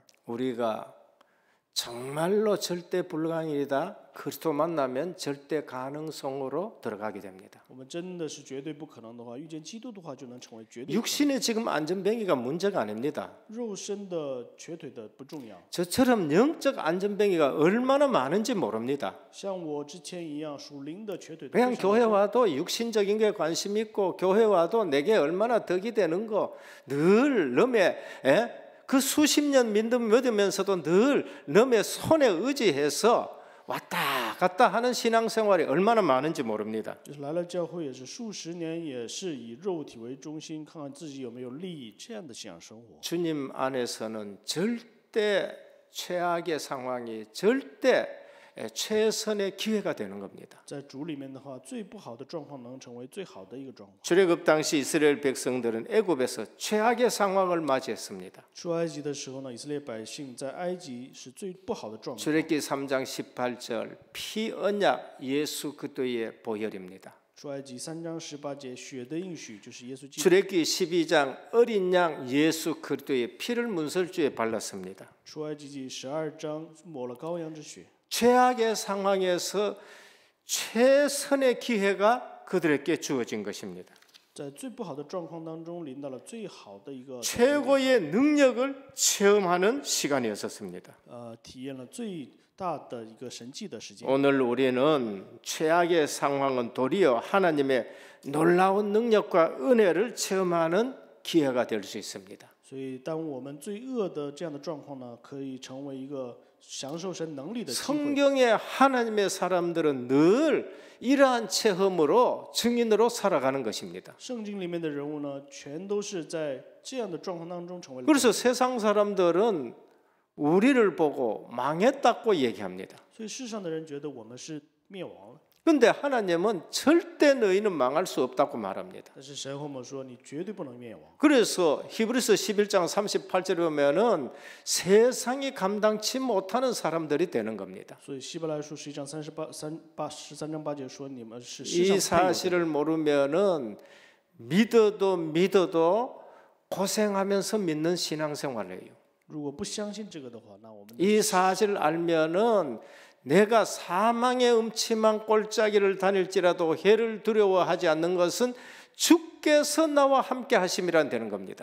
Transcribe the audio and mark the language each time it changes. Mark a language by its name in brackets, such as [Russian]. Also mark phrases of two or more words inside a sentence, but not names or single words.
[Korean] 우리가 정말로 절대 불가능이다. 그리스도 만나면 절대 가능성으로 들어가게 됩니다. [Chinese] 我们真的是绝对不可能的话，遇见基督的话，就能成为绝对。 [Korean] 육신의 지금 안전뱅이가 문제가 아닙니다. [Chinese] 肉身的瘸腿的不重要， [Korean] 저처럼 영적 안전뱅이가 얼마나 많은지 모릅니다. [Chinese] 像我之前一样属灵的瘸腿的。 [Korean] 그냥 교회 와도 육신적인 게 관심 있고 교회 와도 내게 얼마나 덕이 되는 거 늘 넘에 그 수십 년 믿으면서도 늘 넘의 손에 의지해서 왔다 갔다 하는 신앙생활이 얼마나 많은지 모릅니다. [Chinese] 就是来了教会也是数十年，也是以肉体为中心，看看自己有没有利益这样的信仰生活。 [Korean] 주님 안에서는 절대 최악의 상황이 절대 최선의 기회가 되는 겁니다. [Chinese] 在主里面的话，最不好的状况能成为最好的一个状况。 [Korean] 출애굽 당시 이스라엘 백성들은 애굽에서 최악의 상황을 맞이했습니다. [Chinese] 出埃及的时候呢，以色列百姓在埃及是最不好的状况。 [Korean] 출애굽기 3장 18절 피언약 예수 그리스도의 보혈입니다. [Chinese] 出埃及3章18节，血的应许就是耶稣基督。 [Korean] 출애굽기 12장 어린 양 예수 그리스도의 피를 문설주에 발랐습니다. [Chinese] 出埃及记12章抹了羔羊之血。 [Korean] 최악의 상황에서 최선의 기회가 그들에게 주어진 것입니다. [Chinese] 在最不好的状况当中，临到了最好的一个 [Korean] 최고의 능력을 체험하는 시간이었습니다. [Chinese] 体验了最大的一个神迹的时间。 [Korean] 오늘 우리는 최악의 상황은 도리어 하나님의 놀라운 능력과 은혜를 체험하는 기회가 될 수 있습니다. [Chinese] 所以，当我们最恶的这样的状况呢，可以成为一个享受神能力的机会。 [Korean] 성경의 하나님의 사람들은 늘 이러한 체험으로 증인으로 살아가는 것입니다. [Chinese] 圣经里面的人物呢，全都是在这样的状况当中成为了。 [Korean] 그래서 세상 사람들은 우리를 보고 망했다고 얘기합니다. [Chinese] 所以世上的人觉得我们是灭亡了， [Korean] 근데 하나님은 절대 너희는 망할 수 없다고 말합니다. [Chinese] 但是神和我们说，你绝对不能灭亡。 [Korean] 그래서 히브리서 11장 38절에 보면은 세상이 감당치 못하는 사람들이 되는 겁니다. [Chinese] 所以希伯来书11章13章8节说，你们是世 [Korean] 이 [Chinese] 上配有的 [Korean] 사실을 모르면은 믿어도 고생하면서 믿는 신앙생활이에요. [Chinese] 如果不相信这个的话，那我们 [Korean] 이 사실을 알면은 내가 사망의 음침한 골짜기를 다닐지라도 해를 두려워하지 않는 것은 주께서 나와 함께 하심이란 되는 겁니다.